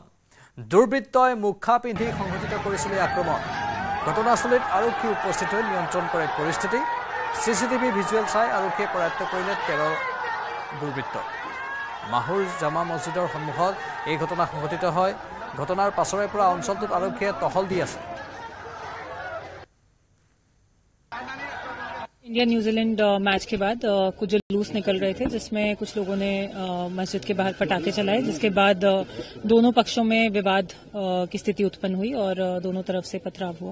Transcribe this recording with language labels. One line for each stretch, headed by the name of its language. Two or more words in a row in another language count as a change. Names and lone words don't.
Assamese: দুৰ্বৃত্তই মুখা পিন্ধি সংঘটিত কৰিছিল এই আক্ৰমণ। ঘটনাস্থলীত আৰক্ষী উপস্থিত হৈ নিয়ন্ত্ৰণ কৰে পৰিস্থিতি। চিচিটিভি ভিজুৱেল চাই আৰক্ষীয়ে কৰায়ত্ব কৰিলে 13 দুৰ্বৃত্ত। মাহুৰ জামা মছজিদৰ সন্মুখত এই ঘটনা সংঘটিত হয়। ঘটনাৰ পাছৰে পৰা অঞ্চলটোত আৰক্ষীয়ে টহল দি আছে।
Hindi: इंडिया न्यूजीलैंड मैच के बाद कुछ जुलूस निकल रहे थे जिसमें कुछ लोगों ने मस्जिद के बाहर पटाखे चलाए, जिसके बाद दोनों पक्षों में विवाद की स्थिति उत्पन्न हुई और दोनों तरफ से पथराव हुआ।